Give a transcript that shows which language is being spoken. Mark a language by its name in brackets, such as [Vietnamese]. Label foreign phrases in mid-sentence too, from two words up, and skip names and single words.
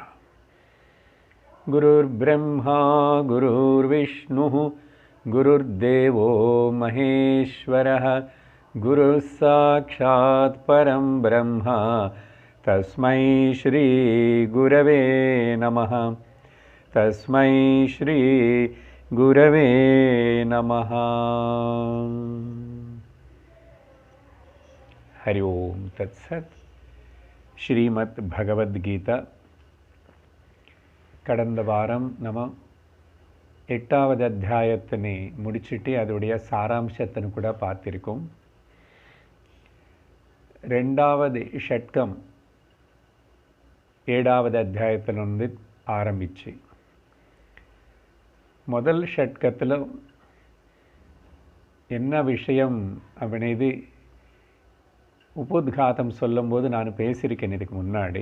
[Sanskrit] गुरुर्ब्रह्मा गुरुर्विष्णुः गुरुर्देवो महेश्वरः गुरुः साक्षात् परं ब्रह्म तस्मै श्री गुरवे नमः। तस्मै श्री गुरवे नमः। हरि ओम तत्सत्। [Tamil] ஸ்ரீமத் பகவத்கீதா கடந்த வாரம் நம்ம 8வது அத்தியாயத்தினை முடிச்சிட்டு அதோடைய சாராம்சத்தை கூட பார்த்திருக்கோம். 2வது ஷட்கம் 7வது அத்தியாயத்திலிருந்து ஆரம்பிச்சு முதல் ஷட்கத்தில் என்ன விஷயம் அப்படினது உபோத்காதம் சொல்லும்போது நான் பேசியிருக்கேன் இதுக்கு முன்னாடி.